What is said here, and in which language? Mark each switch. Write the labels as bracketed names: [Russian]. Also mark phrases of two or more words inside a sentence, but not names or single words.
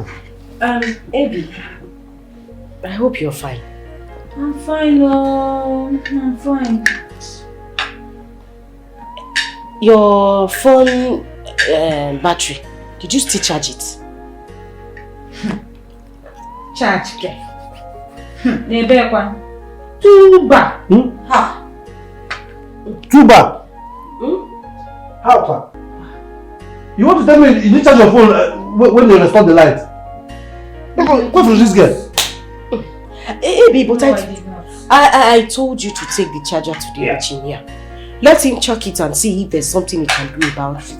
[English] Abby, I hope you're fine. I'm fine, I'm fine. Your phone battery, did you still charge it? Charge, okay. Nebekwan. Tuba. Ha. Tuba. How far? You want to tell me you didn't charge your phone when you restored the light? What was this girl? Hey, but I told you to take the charger to the engineer. Let him check it and see if there's something he can do about it.